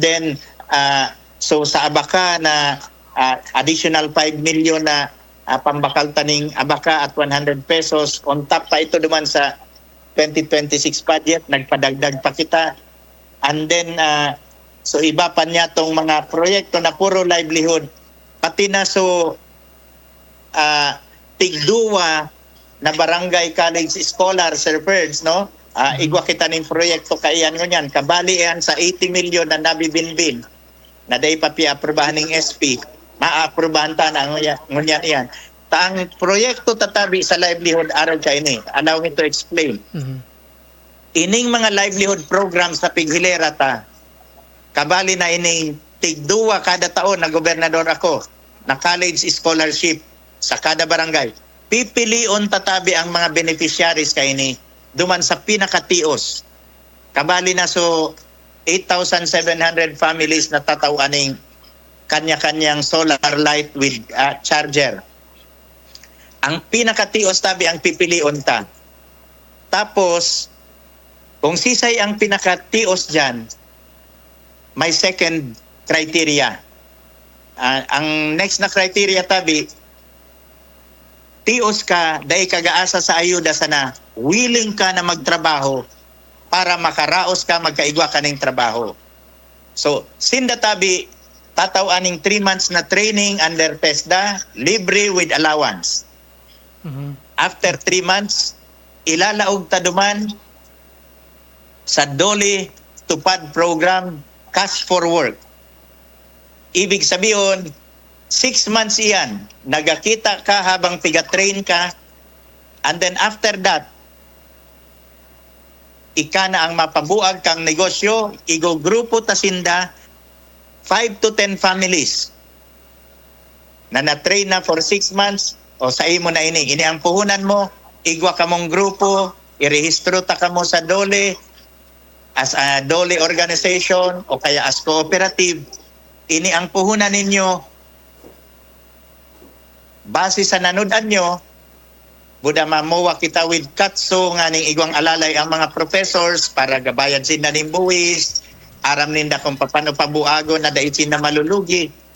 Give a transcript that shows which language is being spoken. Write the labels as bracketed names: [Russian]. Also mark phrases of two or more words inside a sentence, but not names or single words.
[Bikol] then so sa Abaka na additional 5 million na pambakal taning Abaka at 100 pesos [English] on top [Bikol] pa ito duman sa 2026 budget, nagpadagdag pa kita, and then so iba pa niya tong mga proyekto na puro livelihood, pati na so tigduwa na barangay college scholar Sir Ferds, no? Igwa kita ning proyekto kaiyan ngunyan, kabali yan sa 80 million na nabibinbin na day pa piaprobahan ng SP, maaprubahan ta na ngunyan iyan. Ang proyekto tatabi sa livelihood araw ka ini, [English] allow me to explain. [Bikol] Ining mga [English] livelihood programs [Bikol] sa Pighilera ta, kabali na ining tigduwa kada taon na gobernador ako na college scholarship sa kada barangay. Pipilion tatabi ang mga beneficiaries kay ini duman sa pinakatios. Kabali na so 8,700 families na tatawaning kanya-kanyang [English] solar light with charger. [Bikol] Ang pinakatios tabi ang pipilion ta. Tapos kung sisay ang pinakatios dyan, may second criteria. Ang next na criteria tabi, tios ka, dahil kagaasa sa ayuda sana, willing ka na magtrabaho para makaraos ka, magkaigwa ka ng trabaho. So, sinda tabi, tatawaning [English] 3 months [Bikol] na [English] training under TESDA, [Bikol] libre [English] with allowance. After 3 months, [Bikol] ilalaog ta duman sa DOLE Tupad program, Cash for Work. [Filipino] Ibig sabihin, [English] 6 months [Bikol] iyan, nagakita ka habang tiga-train ka, [English] and then after that, [Bikol] ika na ang mapabuag kang negosyo, igogrupo tasinda, 5 [English] to 10 families [Bikol] na na-train na [English] for 6 months, [Bikol] o sa imo na ini ang puhunan mo, igwa ka mong grupo, irehistro ta ka mo sa DOLE, [English] as a DOLE organization, [Bikol] o kaya [English] as cooperative, [Bikol] ini ang puhunan ninyo, base sa nanudan nyo, buda mamuwa kita with katso nga ning igwang alalay ang mga professors para gabayad sinda ning buwis, aram ninda kung paano pabuago na dahil sinda malulugi.